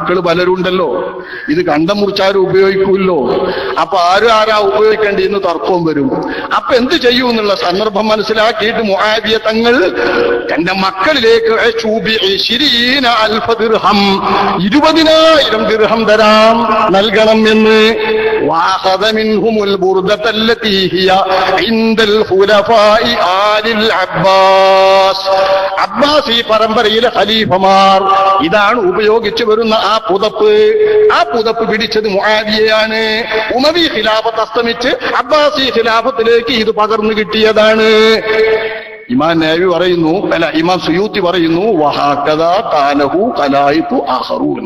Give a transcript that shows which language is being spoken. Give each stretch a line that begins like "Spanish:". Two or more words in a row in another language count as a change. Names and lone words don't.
Malayalam: മക്കള് പലരുണ്ടല്ലോ, ഇത് കണ്ടം മുറിച്ചാരും ഉപയോഗിക്കൂല്ലോ. അപ്പൊ ആരാ ഉപയോഗിക്കേണ്ടിന്ന് തർക്കവും വരും. അപ്പൊ എന്ത് ചെയ്യൂ എന്നുള്ള സന്ദർഭം മനസ്സിലാക്കിയിട്ട് മുആവിയ തങ്ങൾ തന്റെ മക്കളിലേക്ക് 20,000 ദിർഹം തരാം, നൽകണം എന്ന്.
Arabic: وَأَخَذَ مِنْهُمُ الْبُرْدَةَ الَّتِي هِيَ عِنْدَ الْخُلَفَاءِ آلِ الْعَبَّاسِ.
Malayalam: അബ്ബാസി പരമ്പരയിലെ ഖലീഫമാർ ഇതാണ് ഉപയോഗിച്ചു വരുന്ന ആ പുതപ്പ് പിടിച്ചത് മുആവിയയാണ്. ഉമവി ഖിലാഫത്ത് അസ്തമിച്ച് അബ്ബാസി ഖിലാഫത്തിലേക്ക് ഇത് പകർന്നു കിട്ടിയതാണ്. ഇമാം നവവി പറയുന്നു, ഇമാം സുയൂത്തി പറയുന്നു,
Arabic: وهكذا قاله خلائق آخرون.